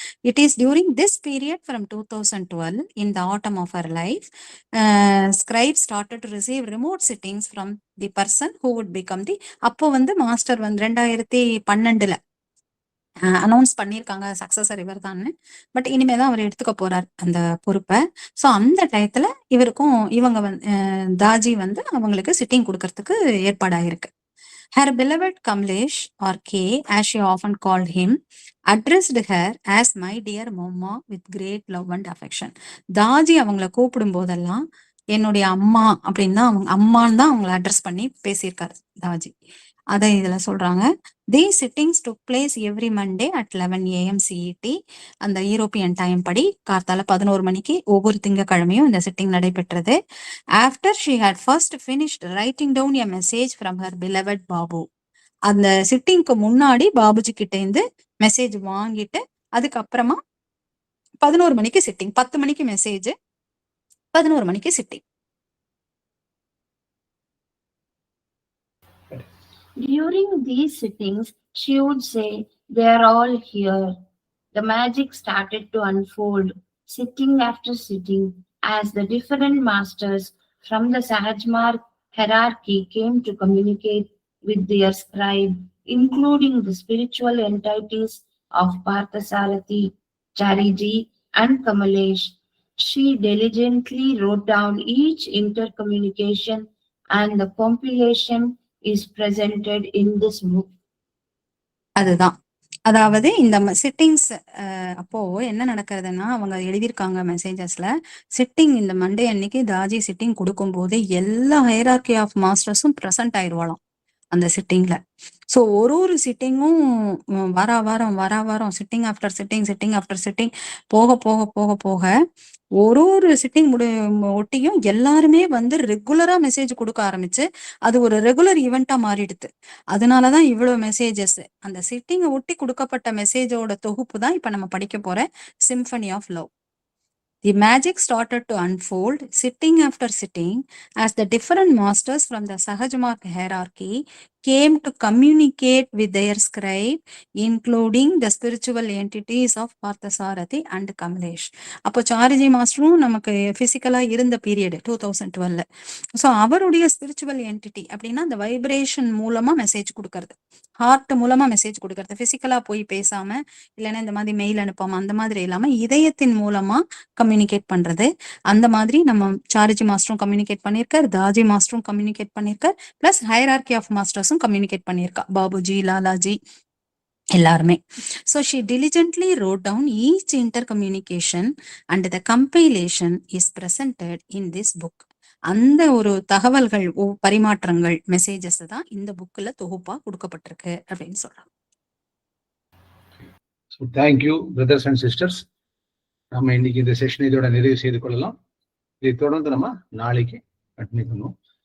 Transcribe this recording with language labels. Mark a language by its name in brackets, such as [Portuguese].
[English] It is during this period from 2012 in the autumn of our life scribe started to receive remote sittings from the person who would become the. [Tamil] அப்போ வந்து master வந்து 2012 announce பண்ணியிருக்காங்க successor இவர் தான், but இனிமேதான் அவர் எடுத்துக்க போறார் அந்த பொறுப்பை. ஸோ அந்த டயத்துல இவங்க தாஜி வந்து அவங்களுக்கு சிட்டிங் கொடுக்கறதுக்கு ஏற்பாடாயிருக்கு. [English] Her beloved Kamlesh, or K as she often called him, addressed her as "My dear Mama" with great love and affection. [Tamil] Daaji அவங்கள கூப்பிடும் போதெல்லாம் என்னுடைய அம்மா அப்படின்னு தான் அம்மான்னு தான் அவங்களை அட்ரஸ் பண்ணி பேசியிருக்காரு தாஜி. அதை இதுல சொல்றாங்க. [English] These sittings took place every Monday at 11 a.m. CET. [Tamil] அந்த யூரோப்பியன் டைம் படி கார்த்தால 11 மணிக்கு ஒவ்வொரு திங்கட்கிழமையும் இந்த சிட்டிங் நடைபெற்றது. [English] After she had first finished writing down a message from her beloved Babu. [Tamil] அந்த சிட்டிங்க்கு முன்னாடி பாபுஜி கிட்ட இருந்து மெசேஜ் வாங்கிட்டு அதுக்கப்புறமா 11 மணிக்கு சிட்டிங், 10 மணிக்கு மெசேஜ், 11 மணிக்கு sitting. [English] During these sittings, she would say, "They are all here." The magic started to unfold, sitting after sitting, as the different masters from the Sahajmarg hierarchy came to communicate with their scribe, including the spiritual entities of Parthasarathi, Chariji, and Kamalesh. She diligently wrote down each intercommunication, and the compilation is presented in this book. [Tamil] அதுதான், அதாவது இந்த sittings அப்போ என்ன நடக்கிறதுன்னா, அவங்க எழுதியிருக்காங்க மெசேஜஸ்ல, sitting இந்த Monday அன்னைக்கு Daaji sitting கொடுக்கும் போது எல்லா ஹைரார்கி ஆஃப் மாஸ்டர்ஸும் ப்ரெசென்ட் ஆயிடுவாளாம் அந்த சிட்டிங்ல. ஸோ ஒரு சிட்டிங்கும் வாரம் சிட்டிங் ஆஃப்டர் சிட்டிங் போக போக போக போக ஒரு சிட்டிங் ஒட்டியும் எல்லாருமே வந்து ரெகுலரா மெசேஜ் கொடுக்க ஆரம்பிச்சு அது ஒரு ரெகுலர் ஈவெண்டா மாறிடுது. அதனாலதான் இவ்வளவு மெசேஜஸ். அந்த சிட்டிங்கை ஒட்டி கொடுக்கப்பட்ட மெசேஜோட தொகுப்பு தான் இப்ப நம்ம படிக்க போற symphony of love. [English] The magic started to unfold sitting after sitting as the different masters from the Sahajmarg hierarchy came to communicate with their scribe, including the spiritual entities of Parthasarathi and Kamlesh. [Tamil] அப்போ சாரிஜி மாஸ்டரும் நமக்கு பிசிக்கலா இருந்த period 2012. So அவருடைய spiritual entity அப்படின்னா அந்த vibration மூலமா message கொடுக்கறது, heart மூலமா மெசேஜ் கொடுக்கறது, பிசிக்கலா போய் பேசாம இல்லைன்னா இந்த மாதிரி மெயில் அனுப்பாம அந்த மாதிரி இல்லாம இதயத்தின் மூலமா கம்யூனிகேட் பண்றது. அந்த மாதிரி நம்ம சாரிஜி மாஸ்டரும் கம்யூனிகேட் பண்ணியிருக்கார், தாஜி மாஸ்டரும் கம்யூனிகேட் பண்ணியிருக்கார், பிளஸ் ஹைரார்கி ஆஃப் மாஸ்டர்ஸும் கம்யூனிகேட் பண்ணியிருக்கா, பாபுஜி, லாலாஜி எல்லாருமே. [English] So she diligently wrote down each intercommunication and the compilation is presented in this book. [Tamil] அந்த ஒரு தகவல்கள் பரிமாற்றங்கள் மெசேஜஸ் தான் இந்த புக்ல தொகுப்பா கொடுக்கப்பட்டிருக்கு அப்படின்னு சொல்றாங்க. [English] So thank you brothers and sisters. [Tamil] நம்ம இன்னைக்கு இந்த செஷன் இதோட நிறைவு செய்து கொள்ளலாம். இதை தொடர்ந்து நம்ம நாளைக்கு கண்டினியூ பண்ணுவோம்.